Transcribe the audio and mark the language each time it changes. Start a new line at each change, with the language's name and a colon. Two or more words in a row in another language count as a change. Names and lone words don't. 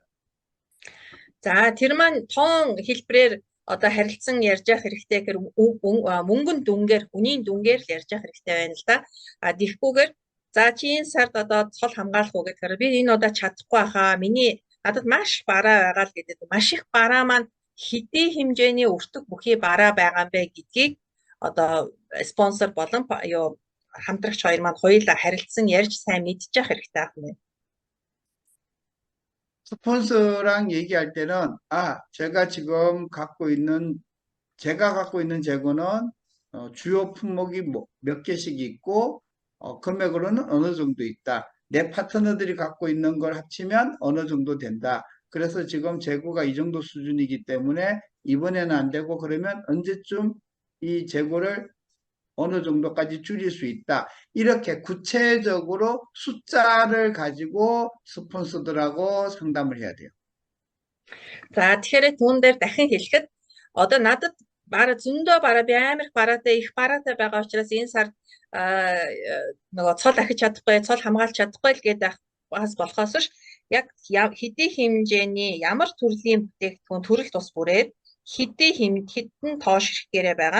Mongolian: За тэр маань тоон хэлбэрээр одоо харилцан ярьж явах хэрэгтэй гэхээр мөнгөн дүнгээр үнийн дүнгээр л ярьж явах хэрэгтэй байна л да. Тэгэхгүйгээр за чи энэ сард одоо цол хамгаалах уу гэхээр би энэ удаа чадахгүй хаа. Надад маш бараа байгаа л гэдэг. Маш их бараа маань хэдий хэмжээний өртөг бүхий бараа байгаа юм бэ гэдгийг одоо спонсор болон хамтрагч хоёр маань хоёулаа харилцан ярьж сайн мэдчих хэрэгтэй байна.
Korean: 스폰서랑 얘기할 때는 제가 갖고 있는 재고는 주요 품목이 몇 개씩 있고 금액으로는 어느 정도 있다. 내 파트너들이 갖고 있는 걸 합치면 어느 정도 된다. 그래서 지금 재고가 이 정도 수준이기 때문에 이번에는 안 되고 그러면 언제쯤 이 재고를 어느 정도까지 줄일 수 있다. 이렇게 구체적으로 숫자를 가지고 스폰서들하고 상담을 해야 돼요.
Mongolian: За тэгэхээр түүн дээр дахин хэлэхэд одоо надад зөндөө бараа би амар их бараатай байгаа учраас энэ сард нөгөө цол ахиж чадахгүй, цол хамгаалж чадахгүй л гэдэг бас болохоос ш яг хэдий хэмжээний ямар төрлийн бүтээгдэхүүн төрөл тус бүрээр хэдэн тоош хэрэгээрээ байгаа.